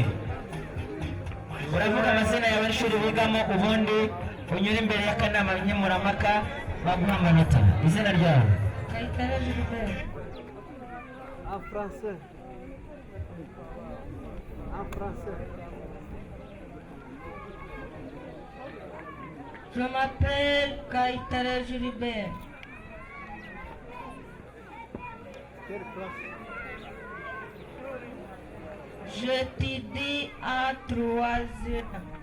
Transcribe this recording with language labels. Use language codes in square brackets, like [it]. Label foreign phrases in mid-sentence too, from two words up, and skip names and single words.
[rw] Uravuga amazina yawe n'ishuri bigamo, ubundi unyura imbere y'akanama nkemurampaka baguha amanota. Izina ryawe? Kayitare Gilbert. [fr] En français. Je m'appelle Kayitare Gilbert. J'étudie en troisième.